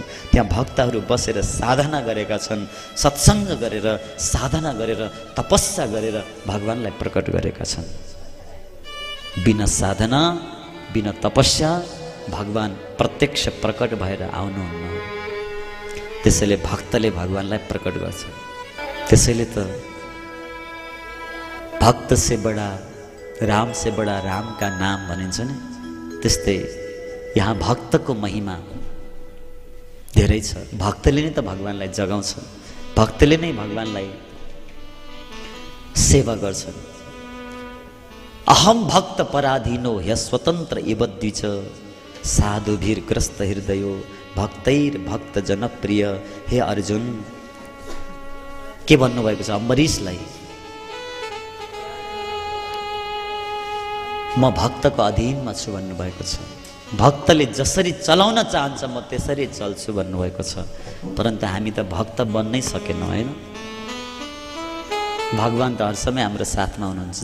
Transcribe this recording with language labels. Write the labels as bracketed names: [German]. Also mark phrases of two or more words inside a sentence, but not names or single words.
[Nepali] त्यहाँ भक्तहरू बसेर साधना गरेका छन्, सत्सङ्ग गरेर साधना गरेर तपस्या गरेर भगवानलाई प्रकट गरेका छन्। बिना साधना बिना तपस्या भगवान प्रत्यक्ष प्रकट भएर आउनुहुन्न। त्यसैले भक्तले भगवानलाई प्रकट गर्छ। त्यसैले त [Hindi] भक्त से बड़ा राम से बड़ा राम का नाम [Nepali] भनिन्छ नि, त्यस्तै यहाँ भक्तको महिमा धेरै छ। भक्तले नै त भगवानलाई जगाउँछ, भक्तले नै भगवानलाई सेवा गर्छन्। [Sanskrit] अहम भक्त पराधीनो ह्य स्वतन्त्र इव द्विज साधुभिर ग्रस्त हृदयो भक्तैर भक्त जनप्रिय। [Nepali] हे अर्जुन, के भन्नुभएको छ अम्बरीशलाई? म भक्तको अधीनमा छु भन्नुभएको छ। भक्तले जसरी चलाउन चाहन्छ म त्यसरी चल्छु भन्नुभएको छ। परन्तु हामी त भक्त बन्नै सकेनौँ, होइन? भगवान त हर समय हाम्रो साथमा हुनुहुन्छ।